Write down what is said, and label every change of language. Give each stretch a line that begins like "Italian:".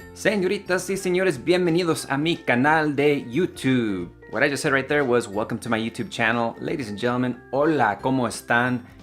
Spanish: Señoritas y señores, bienvenidos a mi canal de YouTube.
English: What I just said right there was welcome to my YouTube channel. Ladies and gentlemen,
Spanish: hola, ¿cómo están?